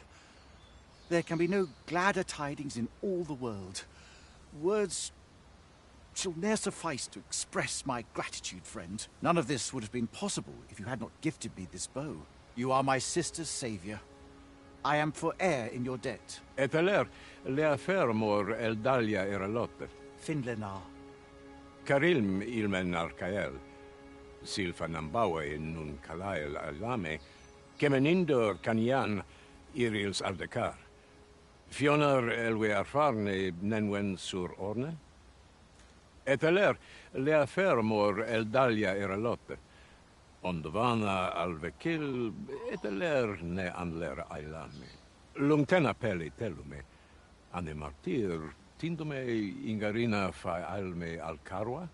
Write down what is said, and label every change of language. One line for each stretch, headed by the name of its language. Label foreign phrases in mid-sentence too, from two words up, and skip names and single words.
English: There can be no gladder tidings in all the world. Words shall ne'er suffice to express my gratitude, friend. None of this would have been possible if you had not gifted me this bow. You are my sister's savior. I am for heir in your debt.
Quenya: Eteler, lea fermor eldalia eralotte. Finlenar. Karilm ilmen arcael. Silfa nambawe nun kalael alame. Kemenindor canian irils aldecar. Fionar elwe arfarne nenwen sur orne. Eteler, lea fermor eldalia eralotte. Ondovana alvekil, eteler ne anler ailame. Lungtena peli telume. Ane martir, tindume ingarina fa alme alcarwa?